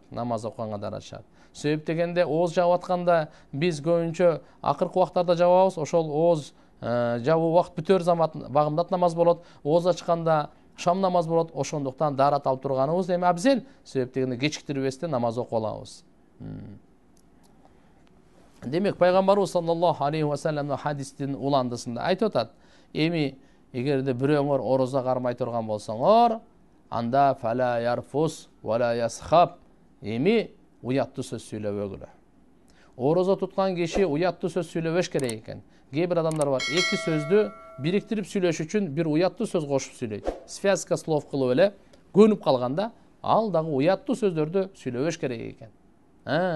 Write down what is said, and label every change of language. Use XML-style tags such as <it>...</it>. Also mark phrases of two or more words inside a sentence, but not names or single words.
<ky>Намаз окуганга даарат шарт. Себеп дегенде ооз жаап атканда биз көбүнчө акыркы убактарда жабабыз, ошол ооз жабуу убакыт бүтөр замат багымдат намаз болот, ооз ачканда шам намаз болот. Ошондуктан даарат алып турганыбыз эми абзел. Себеп дегенде кечиктирбестен намаз окуп алабыз. Демек пайгамбарыбыз</ky> <ar>صلى الله عليه وسلم</ar> <ky>хадистин уландысында айтып атат: эми эгерде бирөөңөр орозо кармай турган болсоңор, анда</ky> <ar>فلا يرفث ولا يصخب,</ar> <ky>эми уяттуу сөз сүйлөбөгүлө. Орозо туткан киши уяттуу сөз сүйлөбөш керек экен. Кээ бир адамдар бар, эки сөздү бириктирип сүйлөш үчүн бир уяттуу сөз кошуп сүйлөйт.</ky> <ru>Связка слов</ru> <ky>кылып эле көнүп калганда, ал дагы уяттуу сөздөрдү сүйлөбөш керек экен.</ky>